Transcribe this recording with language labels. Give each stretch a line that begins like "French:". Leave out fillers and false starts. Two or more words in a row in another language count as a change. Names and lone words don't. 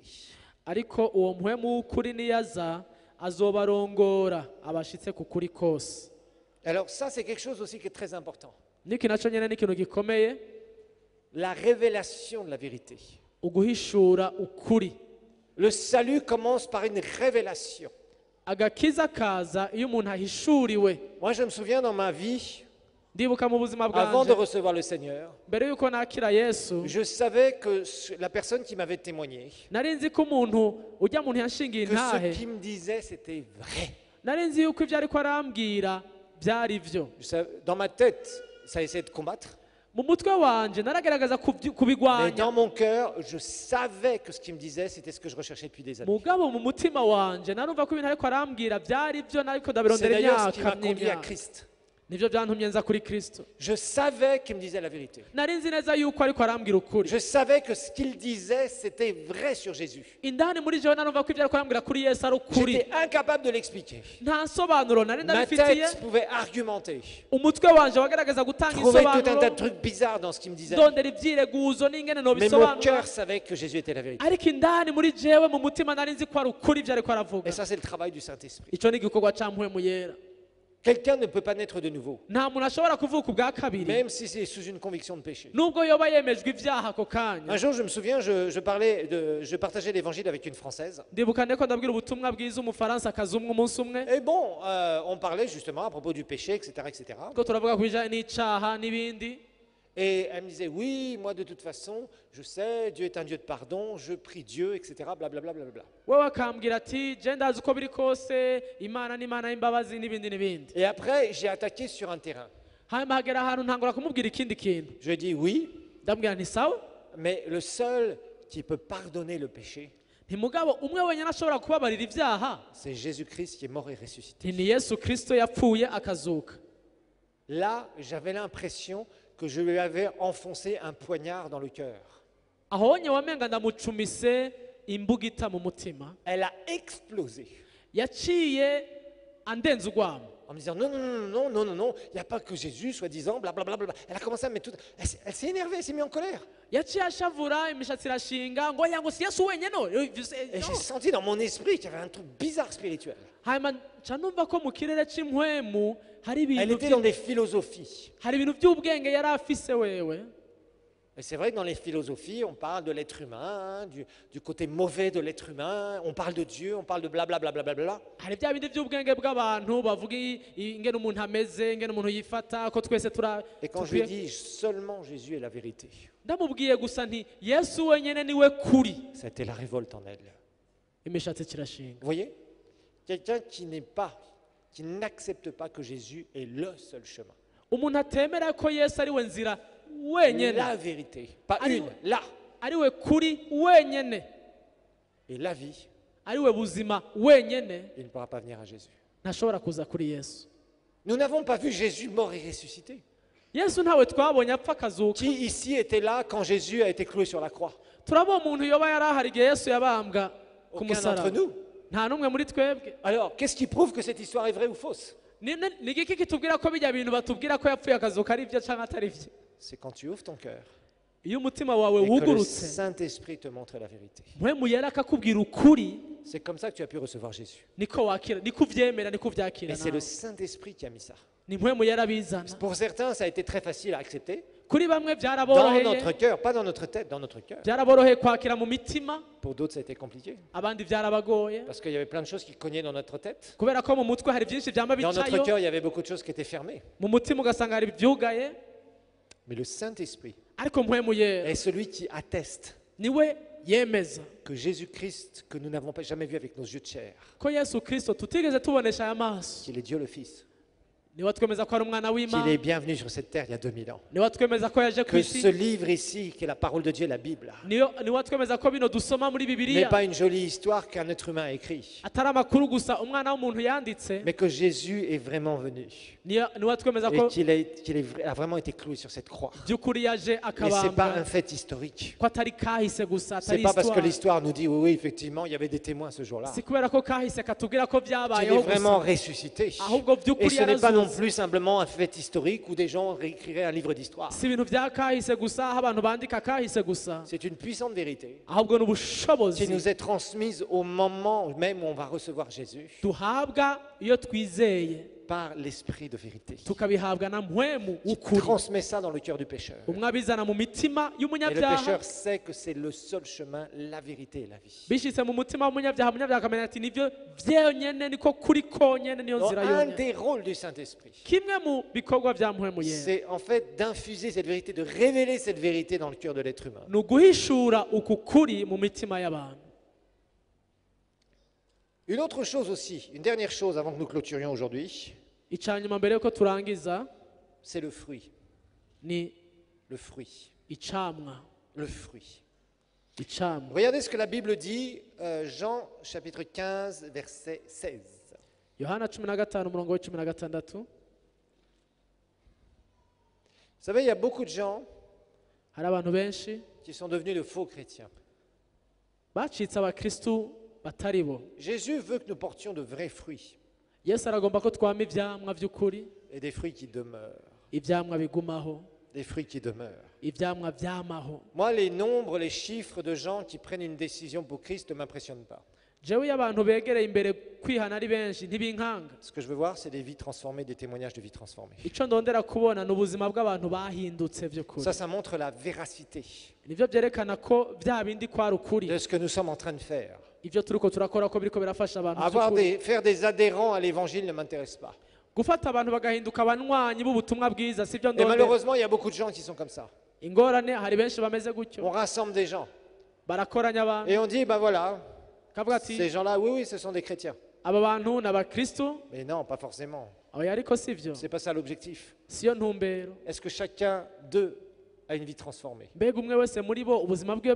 Rundi: Ariko uwo mpwemu w'ukuri niyaza azobarongora abashitse ku kuri kose.
French: Alors ça, c'est quelque chose aussi qui est très important.
Rundi: Niki naco nyene ni ikintu gikomeye,
French: La révélation de la vérité.
Rundi: uguhishura ukuri.
French: Le salut commence par une révélation.
Rundi: Agakiza kaza iyo umuntu ahishuriwe.
French: Moi, je me souviens dans ma vie,
Rundi: Ndibuka mu buzima
French: avant de
Rundi: bwanje
French: recevoir le Seigneur,
Rundi: mbere yuko nakira Yesu,
French: je savais que la personne qui m'avait témoigné,
Rundi: nari nzi ko umuntu ujya muntu yanshingiye
French: que ce
Rundi: intahe,
French: qu'il me disait, c'était vrai.
Rundi: nari nzi yuko ibyo ariko arambwira byari byo.
French: Dans ma tête, ça essayait de combattre.
Rundi: Mu mutwe wanje naragerageza
French: Mais
Rundi: kubigwanya,
French: dans mon cœur, je savais que ce qu'il me disait, c'était ce que je recherchais depuis des années.
Rundi: mugabo mu mutima wanje narumva ko ibintu ariko arambwira byari byo, nariko
French: C'est
Rundi: ndabirondera
French: d'ailleurs ce qui
Rundi: imyaka
French: m'a conduit à
Rundi: n'imyaka.
French: Christ.
Rundi: nibyo byantumye nza kuri Kristo.
French: Je savais qu'il me disait la vérité.
Rundi: Nari nzi neza yuko ariko arambwira ukuri.
French: Je savais que ce qu'il disait, c'était vrai sur Jésus.
Rundi: Indani muri jewe narumva ko ibyo ariko arambwira kuri Yesu ari ukuri.
French: J'étais incapable de l'expliquer.
Rundi: Nta nsobanuro nari
French: Ma
Rundi: ndabifitiye.
French: tête pouvait argumenter.
Rundi: Umutwe wanje wagaragaza gutanga
French: Trouver tout un tas de
Rundi: insobanuro.
French: trucs bizarres dans ce qu'il me disait.
Rundi: Ndondera ibyireguzo n'ingene no
French: Mais mon
Rundi: bisobanura.
French: cœur savait que Jésus était la vérité.
Rundi: Ariko indani muri jewe mu mutima nari nzi ko ari ukuri ibyo ariko aravuga.
French: Et ça, c'est le travail du Saint-Esprit.
Rundi: Icyo ni igikorwa cya mpwemu yera.
French: Quelqu'un ne peut pas naître de nouveau,
Rundi: Nta muntu ashobora kuvuka ubwa kabiri
French: même si c'est sous une conviction de péché.
Rundi: nubwo yoba yemejwe ibyaha ako kanya.
French: Un jour, je me souviens, je partageais l'évangile avec une Française.
Rundi: ndibuka ko ndabwira ubutumwa bwiza umufaransa akazi umwe umunsi umwe
French: Et bon, on parlait justement à propos du péché, etc., etc.
Rundi: ko turavuga ku bijyanye n'icyaha n'ibindi.
French: Et elle me disait, oui, moi de toute façon, je sais, Dieu est un Dieu de pardon, je prie Dieu, etc., blablabla. Bla.
Rundi: we akambwira ati je ndazi uko biri kose imana n'imana y'imbabazi n'ibindi n'ibindi.
French: Et après, j'ai attaqué sur un terrain.
Rundi: hanyuma hagera ahantu ntangura kumubwira ikindi kintu.
French: Je lui ai dit, oui,
Rundi: ndamubwira nti sawa,
French: mais le seul qui peut pardonner le péché,
Rundi: ntimugabo umwe wenyine ashobora kubabarira ibyaha
French: c'est Jésus-Christ qui est mort et ressuscité.
Rundi: ni Yesu Kristo yapfuye akazuka.
French: Là, j'avais l'impression que je lui avais enfoncé un poignard dans le cœur.
Rundi: aho nye wamenga ndamucumise imbugita mu mutima.
French: Elle a explosé
Rundi: yaciye andenza urwamo.
French: en me disant, non, non, non, non, non, non, non, il n'y a pas que Jésus, soi-disant, blablabla. Elle a commencé à mettre tout... Elle s'est énervée, elle s'est mise en colère.
Rundi: yaciye ashavura imishatsi irashinga ngo yango si Yesu wenyine no.
French: Et j'ai senti dans mon esprit qu'il y avait un truc bizarre spirituel.
Rundi: hanyuma nca numva ko mu kirere cy'impwemu hari
French: Elle
Rundi: ibintu
French: était dans des philosophies.
Rundi: hari ibintu by'ubwenge yari afise wewe.
French: Et c'est vrai que dans les philosophies, on parle de l'être humain, hein, du côté mauvais de l'être humain, on parle de Dieu, on parle de blablabla.
Rundi: hari bya bindi by'ubwenge bw'abantu bavuga ingene umuntu ameze ingene umuntu yifata ko twese
French: Et quand je lui ai dit, seulement Jésus est la vérité,
Rundi: ndamubwiye gusa nti Yesu wenyine niwe kuri,
French: c'était la révolte en elle.
Rundi: imishatsi kirashinga.
French: Vous voyez? Quelqu'un qui n'accepte pas que Jésus est le seul chemin.
Rundi: umuntu atemera ko Yesu ari we nzira wenyine,
French: La vérité, pas Allez. une, la.
Rundi: ari we kuri wenyine,
French: Et la vie,
Rundi: ari we buzima wenyine,
French: il ne pourra pas venir à Jésus.
Rundi: ntashobora kuza kuri Yesu.
French: Nous n'avons pas vu Jésus mort et ressuscité.
Rundi: Yesu ntawe twabonye apfa akazuka.
French: Qui ici était là quand Jésus a été cloué sur la croix?
Rundi: turabona umuntu yoba yari ahari igihe Yesu yabambwa ku
French: Aucun d'entre
Rundi: musaraba.
French: nous.
Rundi: nta n'umwe muri twebwe.
French: Alors, qu'est-ce qui prouve que cette histoire est vraie ou fausse?
Rundi: ni igiki kitubwira ko bijya bintu batubwira ko yapfuye akazuka ari byo cyangwa atari byo?
French: C'est quand tu ouvres ton cœur
Rundi: iyo umutima wawe
French: et que le
Rundi: wugurutse
French: Saint-Esprit te montre la vérité.
Rundi: mpwemu yera akakubwira ukuri,
French: C'est comme ça que tu as pu recevoir Jésus.
Rundi: niko wakira, niko ubyemera, niko ubyakira
French: Et c'est le
Rundi: nawe.
French: Saint-Esprit qui a mis ça.
Rundi: ni mpwemu yera bizana.
French: Pour certains, ça a été très facile à accepter.
Rundi: kuri bamwe
French: Dans
Rundi: byaraboroheye,
French: notre cœur, pas dans notre tête, dans notre cœur.
Rundi: byaraboroheye kwakira mu mitima,
French: Pour d'autres, ça a été compliqué.
Rundi: abandi byarabagoye
French: Parce qu'il y avait plein de choses qui cognaient dans notre tête.
Rundi: kubera ko mu mutwe hari byinshi byamba
French: Dans notre
Rundi: bicayo,
French: cœur, il y avait beaucoup de choses qui étaient fermées.
Rundi: mu mutima ugasanga hari ibyugaye.
French: Mais le Saint-Esprit
Rundi: ariko mpwemu yera
French: est celui qui atteste
Rundi: niwe yemeza
French: que Jésus-Christ, que nous n'avons pas jamais vu avec nos yeux de chair,
Rundi: ko Yesu Kristo tutigeze tubonesha aya maso,
French: qu'il est Dieu le Fils,
Rundi: niwe twemeza ko ari umwana
French: qu'il est
Rundi: w'Imana,
French: bienvenu sur cette terre il y a 2000 ans.
Rundi: niwe twemeza ko yaje ku
French: Que ce
Rundi: isi,
French: livre ici, qui est la parole de Dieu, la Bible,
Rundi: niwe twemeza ko bino dusoma muri
French: n'est
Rundi: Bibiliya
French: pas une jolie histoire qu'un être humain a écrit,
Rundi: atari amakuru gusa umwana w'umuntu yanditse,
French: mais que Jésus est vraiment venu
Rundi: niwe twemeza
French: et
Rundi: ko
French: a vraiment été cloué sur cette croix.
Rundi: by'ukuri yaje
French: Et c'est pas
Rundi: akabambwa,
French: un fait historique.
Rundi: ko atari kahise gusa,
French: C'est
Rundi: atari
French: pas parce que
Rundi: histoire.
French: l'histoire nous dit, oui, oui, effectivement, il y avait des témoins ce jour-là.
Rundi: si kubera ko kahise katubwira ko
French: Il est
Rundi: byabayeho
French: vraiment
Rundi: gusa,
French: ressuscité.
Rundi: ahubwo
French: Et
Rundi: by'ukuri
French: ce n'est pas non
Rundi: yarazuze.
French: plus simplement un fait historique où des gens réécriraient un livre d'histoire.
Rundi: si ibintu bya kahise gusa aho abantu bandika kahise gusa,
French: C'est une puissante vérité
Rundi: ahubwo
French: qui
Rundi: n'ubushobozi
French: nous est transmise au moment même où on va recevoir Jésus
Rundi: duhabwa iyo twizeye,
French: par l'Esprit de vérité.
Rundi: tukabihabwa na mpwemu
French: Qui
Rundi: w'ukuri,
French: transmet ça dans le cœur du pécheur.
Rundi: umwe abizana mu mitima
French: Et le
Rundi: y'umunyabyaha,
French: pécheur sait que c'est le seul chemin, la vérité et la vie.
Rundi: bishyize mu mutima w'umunyabyaha, umunyabyaha akamenya ati nibyo byonyine, niko kuri konyine, niyo
French: Donc,
Rundi: nzira
French: un
Rundi: yonyine.
French: des rôles du Saint-Esprit,
Rundi: kimwe mu bikorwa bya mpwemu yera
French: c'est en fait d'infuser cette vérité, de révéler cette vérité dans le cœur de l'être humain.
Rundi: ni uguhishura uku kuri mu mitima y'abantu.
French: Une autre chose aussi, une dernière chose avant que nous clôturions aujourd'hui,
Rundi: icyanyuma mbere yuko turangiza
French: c'est le fruit.
Rundi: ni
French: Le fruit.
Rundi: icamwa.
French: Le fruit.
Rundi: icamwa
French: Regardez ce que la Bible dit, Jean chapitre 15, verset 16.
Rundi: Yohana 15 umurongo wa 16.
French: savez, il y a beaucoup de gens
Rundi: hari abantu benshi
French: qui sont devenus de faux chrétiens.
Rundi: bacitse abakristu batari bo.
French: Jésus veut que nous portions de vrais fruits
Rundi: Yesu aragomba ko twama ivyamwa vy'ukuri,
French: et des fruits qui demeurent.
Rundi: ivyamwa bigumaho,
French: Des fruits qui demeurent.
Rundi: ivyamwa vyamaho.
French: Moi, les nombres, les chiffres de gens qui prennent une décision pour Christ ne m'impressionnent pas.
Rundi: Jewe iyo abantu begereye imbere kwihana ari benshi ntibinkanga.
French: Ce que je veux voir, c'est des vies transformées, des témoignages de vies transformées.
Rundi: Ico ndondera kubona ni ubuzima bw'abantu bahindutse vy'ukuri.
French: Ça montre la véracité
Rundi: Nivyo vyerekana ko vya bindi kwari ukuri.
French: de ce que nous sommes en train de faire.
Rundi: Ivyo turiko turakora ko biriko birafasha abantu vy'ukuri.
French: Faire des adhérents à l'évangile ne m'intéresse pas.
Rundi: Gufata abantu bagahinduka abanywanyi b'ubutumwa bwiza sivyo
French: Et
Rundi: ndondera.
French: malheureusement, il y a beaucoup de gens qui sont comme ça.
Rundi: Ingorane hari benshi bameze
French: On
Rundi: gutyo.
French: rassemble des gens
Rundi: Barakoranya abantu.
French: et on dit, ben voilà,
Rundi: Kavuga ati
French: ces gens-là, oui, ce sont des chrétiens.
Rundi: aba bantu ni abakristu.
French: Mais non, pas forcément.
Rundi: Oya ariko sivyo.
French: C'est pas ça l'objectif.
Rundi: Siyo ntumbero.
French: Est-ce que chacun d'eux a une vie transformée
Rundi: Mbega umwe wese muri bo ubuzima bwiwe